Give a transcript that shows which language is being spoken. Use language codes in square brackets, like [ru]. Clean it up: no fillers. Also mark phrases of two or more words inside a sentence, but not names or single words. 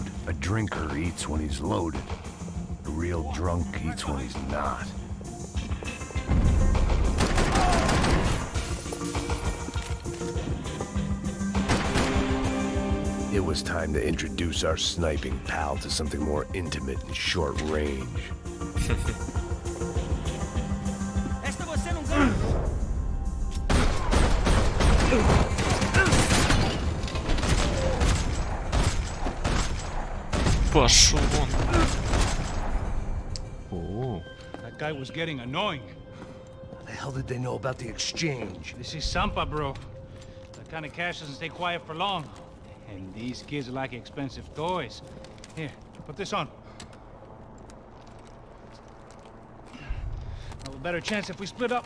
[en] A drinker eats when he's loaded. A real drunk eats when he's not. It was time to introduce our sniping pal to something more intimate and short range. [pt] Esta você não ganha. [ru] Пошел вон. О, [en] That guy was getting annoying. How the hell did they know about the exchange? This is Sampa, bro. That kind of cash doesn't stay quiet for long. And these kids like expensive toys. Here, put this on. Have a better chance if we split up.